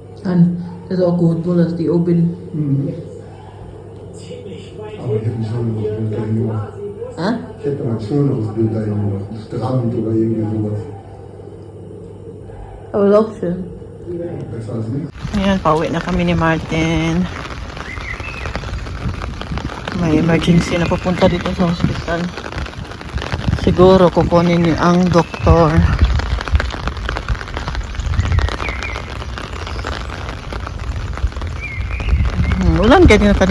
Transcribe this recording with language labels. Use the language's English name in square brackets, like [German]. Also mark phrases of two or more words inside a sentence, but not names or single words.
[German] kann. Das ist auch gut, wohl, dass die oben. Aber ich habe ein schöneres Bild dahin gemacht. Hä? Ich hätte mal ein schöneres Bild dahin gemacht. Ein Strand oder irgendwie sowas. Aber ist auch schön. Besser als nichts. [Filipino] Ayan, pauwi na kami ni Martin. May emergency na papunta dito sa hospital. Siguro kukunin ni ang doktor. Ulan ganyan tani.